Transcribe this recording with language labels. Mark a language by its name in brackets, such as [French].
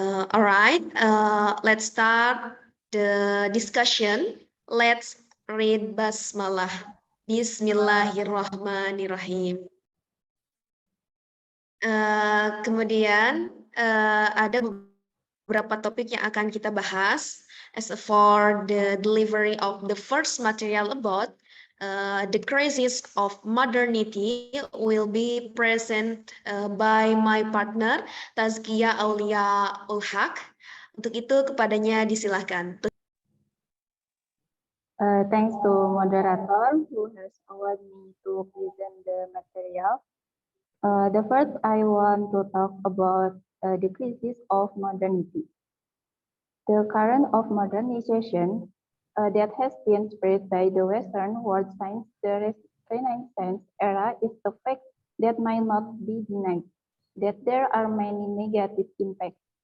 [English] Alright, let's start the discussion. Let's read basmalah. Bismillahirrahmanirrahim. [Indonesian] Kemudian ada beberapa topik yang akan kita bahas. [English] As for the delivery of the first material about the crisis of modernity will be present by my partner Tazkia Aulia Ulhaq. [Indonesian] Untuk itu kepadanya disilahkan. [English] Thanks to moderator who has allowed me to present the material. The first I want to talk about the crisis of modernity. The current of modernization that has been spread by the Western world since the Renaissance era is a fact that might not be denied, that there are many negative impacts.